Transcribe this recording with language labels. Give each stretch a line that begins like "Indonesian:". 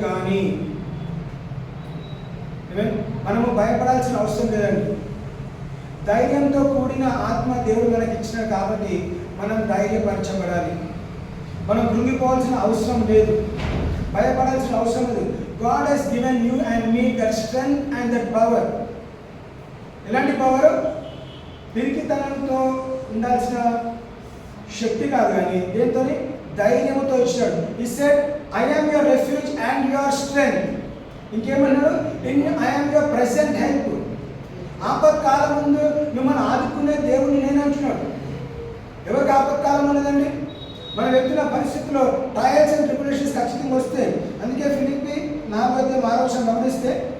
Telugu: కానీ మనము భయపడాల్సిన అవసరం లేదండి. ధైర్యంతో కూడిన ఆత్మ దేవుడు మనకి ఇచ్చినాడు కాబట్టి మనం ధైర్యపరచబడాలి. మనం కృంగిపోవాల్సిన అవసరం లేదు, భయపడాల్సిన అవసరం లేదు.
English: God has given you and me that strength and that power.
Telugu: ఎలాంటి పవర్? పిరికితనంతో ఉండాల్సిన శక్తి కాదు, కానీ దేంతో? ధైర్యంతో ఇచ్చాడు.
English: He said, I am your refuge and your strength.
Telugu: ఇంకేమన్నాడు?
English: I am your present help.
Telugu: ఆపత్కాలం ముందు మిమ్మల్ని ఆదుకునే దేవుడిని నేను అంటున్నాడు. ఎవరికి ఆపత్కాలం ఉన్నదండి? మన వెళ్తున్న పరిస్థితుల్లో ట్రయల్స్ అండ్ ట్రిబులేషన్స్ ఖచ్చితంగా వస్తే, అందుకే ఫిలిప్పి 4:6 గమనిస్తే,